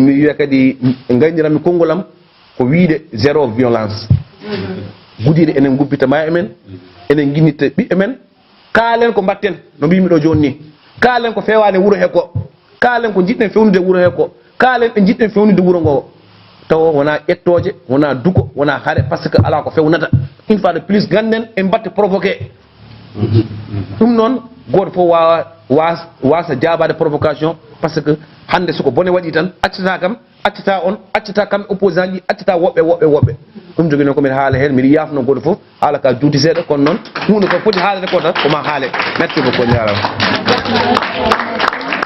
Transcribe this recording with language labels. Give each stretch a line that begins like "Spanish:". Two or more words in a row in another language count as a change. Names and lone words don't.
Fula: mi wiya kadi gayniranmi konngol am ko wiide
French: zéro violence
Fula: Goudiry enen gubbita ma emen enen guinnitta ɓiɓɓe men kaalen ko mbatten no mbimi ɗo joni ni kaalen ko fewani wuuro he ko kaalen ko jiɗɗen fewnude wuuro he ko kaalen ɓe jiɗɗen fewnude wuuro ngo taw wona ƴettoje wona duko wona haare
French: par ce que
Fula: ala ko fewnata
French: une fois de plus
Fula: ganden en batte provoqué ɗum noon goto fof wawa wasa jabade provocation
French: par ce que
Fula: hande soko bone waɗi tan accata kam accata on accata kamɓe opposant ji accata woɓɓe ɗum jogui noon komin haala hen mbiɗa yafno goto foof haala ka juuti seeɗa kono noon hunde ko foti haalede ko tan koma haale
French: merci beaucoup
Fula: jarama